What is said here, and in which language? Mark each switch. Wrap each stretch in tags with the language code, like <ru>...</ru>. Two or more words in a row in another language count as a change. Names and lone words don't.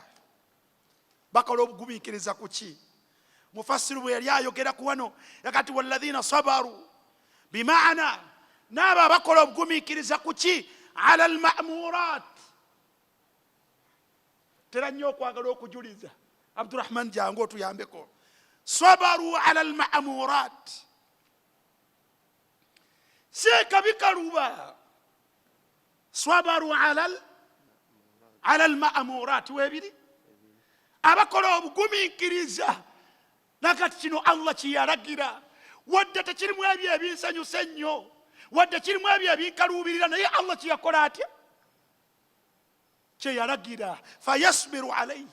<lg>Bakola obugumiikiriza ku ki? Mufassiru bwe yali ayogera ku wano yagati</lg> <ar>والذين صبروا,</ar> <lg>bimaana n'abo abakola obugumiikiriza ku ki?</lg> <ar>على المأمورات.</ar> <lg>Tera nnyo okwagala okujuliza. Abdurrahman jangu otuyambeko.</lg> <ar>صبروا على المأمورات.</ar> <lg>Seka bikaluba.</lg> <ar>صبروا على المأمورات. Webiri?</ar> <lg>Abakola obugumiikiriza nakati kino Allah kiyalagira. Wadde tekirimu ebyo ebinsanyusa ennyo, wadde kirimu ebyo ebinkaluubirira, naye Allah kiyakola atya?</lg> <ar>Kyeyalagira. فيصبر عليه.</ar>